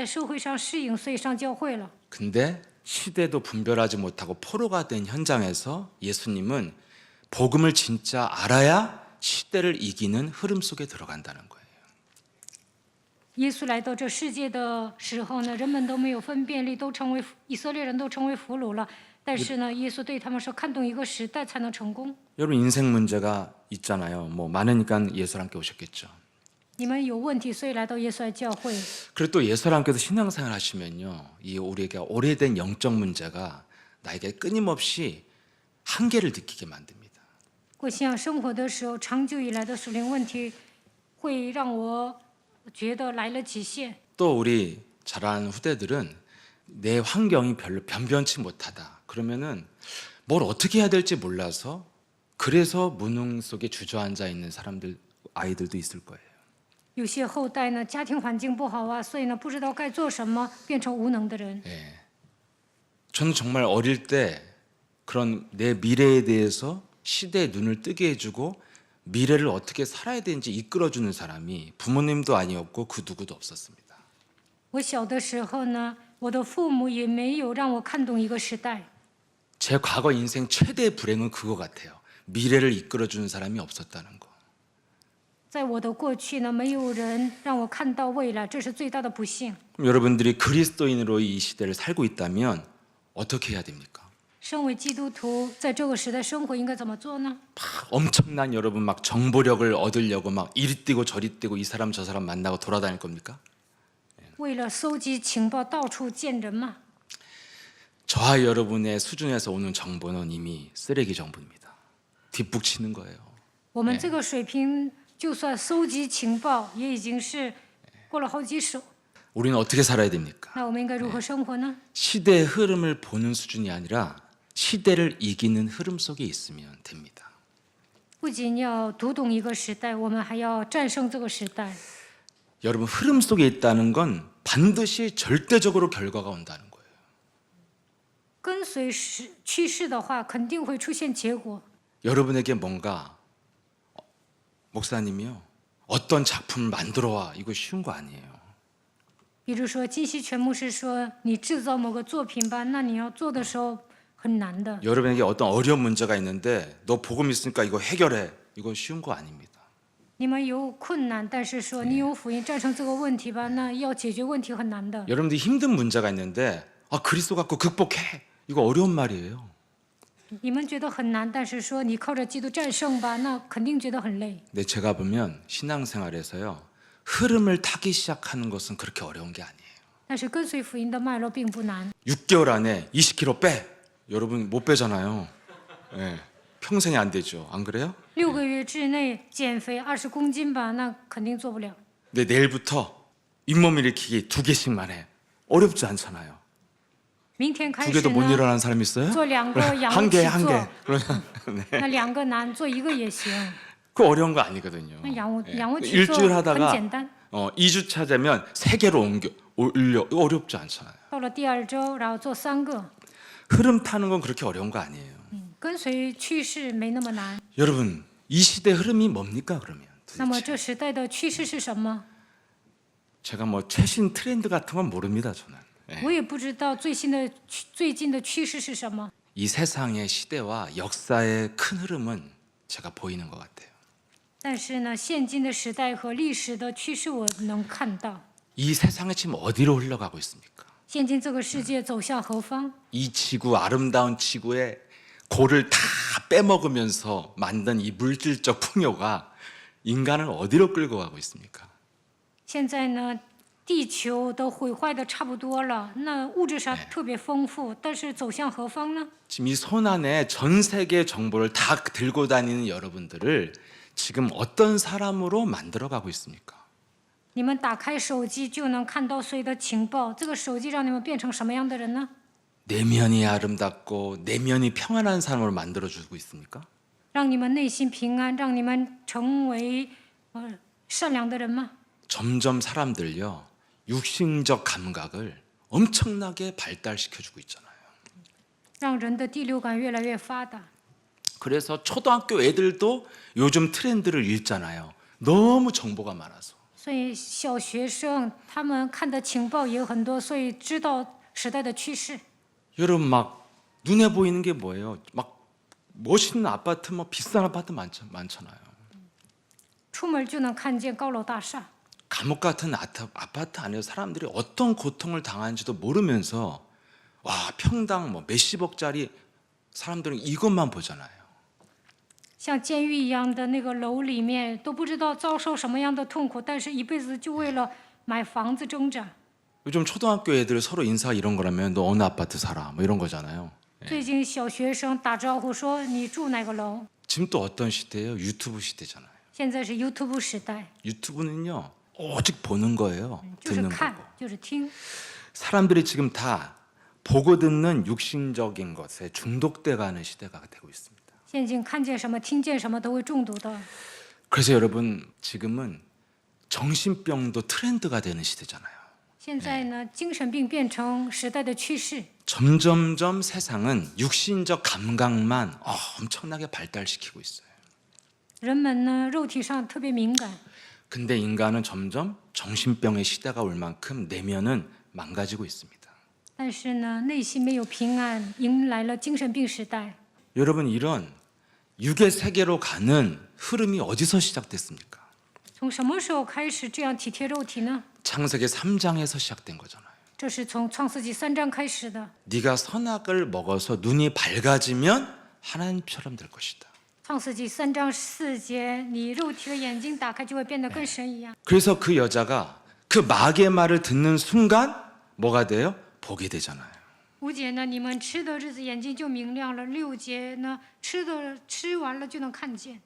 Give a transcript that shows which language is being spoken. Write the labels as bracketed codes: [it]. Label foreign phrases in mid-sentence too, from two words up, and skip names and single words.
[ko] 근데 시대도 분별하지 못하고 포로가 된 현장에서 예수님은 복음을 진짜 알아야 시대를 이기는 흐름 속에 들어간다는 거예요. [zh] 耶稣来到这世界的时候呢，人们都没有分辨力，都成为以色列人都成为俘虏了。但是呢，耶稣对他们说，看懂一个时代才能成功。 [ko] 여러분 인생 문제가 있잖아요. 뭐 많으니까 예수랑 함께 오셨겠죠. [zh] 你们有问题，所以来到耶稣来教会。 [ko] 그리고 또 예수랑께서 신앙생활 하시면요, 이 우리에게 오래된 영적 문제가 나에게 끊임없이 한계를 느끼게 만듭니다. [zh] 过信仰生活的时候，长久以来的属灵问题会让我觉得来了极限。 [ko] 또 우리 자라는 후대들은 내 환경이 별로 변변치 못하다. 그러면은 뭘 어떻게 해야 될지 몰라서 그래서 무능 속에 주저앉아 있는 사람들, 아이들도 있을 거예요. [zh] 有些后代呢，家庭环境不好啊，所以呢，不知道该做什么，变成无能的人。 [ko] 예. 저는 정말 어릴 때 그런 내 미래에 대해서 시대의 눈을 뜨게 해주고 미래를 어떻게 살아야 되는지 이끌어주는 사람이 부모님도 아니었고 그 누구도 없었습니다. [zh] 我小的时候呢，我的父母也没有让我看懂一个时代。 [ko] 제 과거 인생 최대의 불행은 그거 같아요. 미래를 이끌어주는 사람이 없었다는 거. [zh] 在我的过去呢，没有人让我看到未来，这是最大的不幸。 [ko] 그럼 여러분들이 그리스도인으로 이 시대를 살고 있다면 어떻게 해야 됩니까? [zh] 身为基督徒，在这个时代生活应该怎么做呢？ [ko] 엄청난 여러분 막 정보력을 얻으려고 막 이리 뛰고 저리 뛰고 이 사람 저 사람 만나고 돌아다닐 겁니까? [zh] 为了搜集情报，到处见人嘛。 [ko] 저와 여러분의 수준에서 오는 정보는 이미 쓰레기 정보입니다. 뒷북치는 거예요. [zh] 我们这个水平，就算搜集情报，也已经是过了好几手。 [ko] 우리는 어떻게 살아야 됩니까? [zh] 那我们应该如何生活呢？ [ko] 시대의 흐름을 보는 수준이 아니라 시대를 이기는 흐름 속에 있으면 됩니다. [zh] 不仅要读懂一个时代，我们还要战胜这个时代。 [ko] 여러분 흐름 속에 있다는 건 반드시 절대적으로 결과가 온다는 거예요. [zh] 跟随趋势的话，肯定会出现结果。 [ko] 여러분에게 뭔가 목사님이요 어떤 작품을 만들어 와 이거 쉬운 거 아니에요. [zh] 比如说，金希全牧师说：“你制造某个作品吧，那你要做的时候很难的。 [ko] 여러분에게 어떤 어려운 문제가 있는데 너 복음 있으니까 이거 해결해. 이거 쉬운 거 아닙니다. [zh] 你们有困难，但是说你有福音战胜这个问题吧，那要解决问题很难的。 [ko] 여러분들이 힘든 문제가 있는데 그리스도 갖고 극복해. 이거 어려운 말이에요. [zh] 你们觉得很难，但是说你靠着基督战胜吧，那肯定觉得很累。 [ko] 근데 제가 보면 신앙생활에서요 흐름을 타기 시작하는 것은 그렇게 어려운 게 아니에요. [zh] 但是跟随福音的脉络并不难。 [ko] 6개월 안에 20kg 빼. 여러분 못 빼잖아요. 예, 평생이 안 되죠. 안 그래요? [zh] 6 个月之内减肥20公斤吧，那肯定做不了。 [ko] 근데 내일부터 잇몸 일으키기 2개씩만 해. 어렵지 않잖아요. [zh] 明天开 [ko] 두 [zh] 始 [ko] 개도 못 [zh] 呢， [ko] 일어나는 사람 있어요? [zh] 做2个仰卧 [ko] 한 [zh] 起 [ko] 개, 한 [zh] 坐 [ko] 개. ， 그러면 네. [zh] 那2个难，做1个也行。 [ko] 그 어려운 거 아니거든요. [zh] 那仰卧 [ko] 예. [zh] 仰卧起坐 [ko] 일주일 [zh] 很 [ko] 하다가 [zh] 简单。 [ko] 2주차 되면 3개로 올려. 이거 어렵지 않잖아요. [zh] 到了第2周，然后做3个。 [ko] 흐름 타는 건 그렇게 어려운 거 아니에요. [zh] 跟随趋势没那么难。 [ko] 여러분, 이 시대 흐름이 뭡니까 그러면? [zh] 那么 [ko] 도대체? [zh] 这时代的趋势是什么？ [ko] 제가 뭐 최신 트렌드 같은 건 모릅니다, 저는. 예. [zh] 我也不知道最近的趋势是什么。 [ko] 이 세상의 시대와 역사의 큰 흐름은 제가 보이는 것 같아요. [zh] 但是呢，现今的时代和历史的趋势我能看到。 [ko] 이 세상이 지금 어디로 흘러가고 있습니까? [zh] 现今这个世界走向何方？ [ko] 이 지구, 아름다운 지구에 고를 다 빼먹으면서 만든 이 물질적 풍요가 인간을 어디로 끌고 가고 있습니까? [zh] 现在呢，地球都毁坏的差不多了，那物质上特别丰富，但是走向何方呢？ [ko] 지금 이 손 안에 전 세계 정보를 다 들고 다니는 여러분들을 지금 어떤 사람으로 만들어가고 있습니까? [zh] 你们打开手机就能看到所有的情报，这个手机让你们变成什么样的人呢？ [ko] 내면이 아름답고 내면이 평안한 사람으로 만들어주고 있습니까? [zh] 让你们内心平安，让你们成为善良的人吗？ [ko] 점점 사람들요 육신적 감각을 엄청나게 발달시켜주고 있잖아요. [zh] 让人的第六感越来越发达。 [ko] 그래서 초등학교 애들도 요즘 트렌드를 읽잖아요. 너무 정보가 많아서. [zh] 所以小学生他们看的情报也有很多，所以知道时代的趋势。 [ko] 여러분 막 눈에 보이는 게 뭐예요? 막 멋있는 아파트, 뭐 비싼 아파트 많잖아요. [zh] 出门就能看见高楼大厦。 [ko] 감옥 같은 아파트 안에서 사람들이 어떤 고통을 당하는지도 모르면서 와 평당 뭐 몇십억짜리 사람들은 이것만 보잖아요. [zh] 像监狱一样的那个楼里面，都不知道遭受什么样的痛苦，但是一辈子就为了买房子挣扎。 [ko] 요즘 초등학교 애들 서로 인사 이런 거라면 너 어느 아파트 살아 뭐 이런 거잖아요. [zh] 最近小学生打招呼说你住哪个楼？ [ko] 지금 또 어떤 시대예요? 유튜브 시대잖아요. [zh] 现在是 YouTube 时代， [ko] 유튜브는요 오직 보는 거예요. [zh] 就是 [ko] 듣는 [zh] 看 [ko] 거고. ， [zh] 就是听。 [ko] 사람들이 지금 다 보고 듣는 육신적인 것에 중독돼가는 시대가 되고 있습니다. [zh] 现今看见什么、听见什么都会中毒的。 [ko] 그래서 여러분 지금은 정신병도 트렌드가 되는 시대잖아요. [zh] 现在呢，精神病变成时代的趋势。 [ko] 점점점 세상은 육신적 감각만 엄청나게 발달시키고 있어요. [zh] 人们呢，肉体上特别敏感， [ko] 근데 인간은 점점 정신병의 시대가 올 만큼 내면은 망가지고 있습니다. [zh] 但是呢，内心没有平安，迎来了精神病时代。 [ko] 여러분 이런 육의 세계로 가는 흐름이 어디서 시작됐습니까? [zh] 从什么时候开始这样体贴肉体呢？ [ko] 창세기 3장에서 시작된 거잖아요. [zh] 这是从创世纪3章开始的。 [ko] 네가 선악을 먹어서 눈이 밝아지면 하나님처럼 될 것이다. [zh] 创世纪3章4节，你肉体的眼睛打开，就会变得跟神一样。 [ko] 그래서 그 여자가 그 마귀의 말을 듣는 순간 뭐가 돼요? 보게 되잖아요. [zh] 5 节呢，你们吃的日子眼睛就明亮了。6节呢，吃完了就能看见。